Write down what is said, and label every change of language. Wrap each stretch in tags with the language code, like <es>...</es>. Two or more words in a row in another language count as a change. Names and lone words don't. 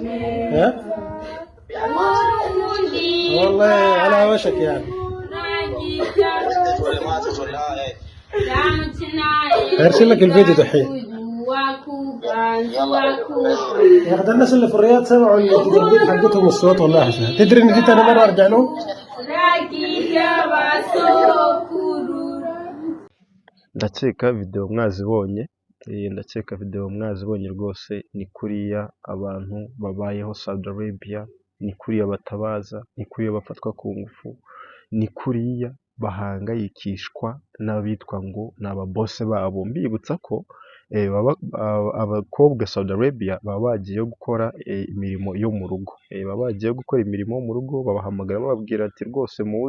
<ar>والله على وشك يعني ارسل لك الفيديو دحين يا اخي الناس اللي في الرياض سمعوا التدريب حقتهم الصوت والله حسنا تدري ان جيت انا مره ارجع لهم</ar> <rw>ndakeka video mwazibonye ndakeka video mwazibonye rwose ni kuriya abantu babayeho Saudi Arabia ni kuriya batabaza ni kuriya bafatwa ku ngufu ni kuriya bahangayikishwa n'abitwa ngo ni ababose babo mbibutsa ko abakobwa Saudi Arabia baba bagiye gukora imirimo yo mu rugo baba bagiye gukora imirimo mu rugo babahamagara bababwira ati rwose</rw>